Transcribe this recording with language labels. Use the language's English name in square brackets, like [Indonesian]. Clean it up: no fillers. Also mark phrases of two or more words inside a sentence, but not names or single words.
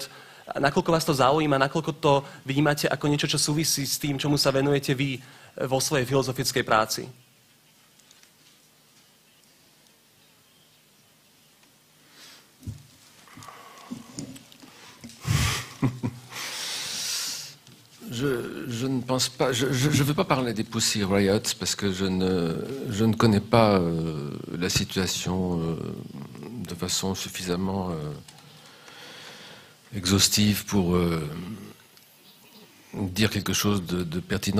[Slovak] Nakoľko vás to zaujíma, nakoľko to vnímate ako niečo, čo súvisí s tým, čomu sa venujete vy vo svojej filozofickej práci? [French] Je ne pense pas. Je ne veux pas parler des Pussy Riots parce que je ne connais pas la situation de façon suffisamment exhaustive pour dire quelque chose de pertinent.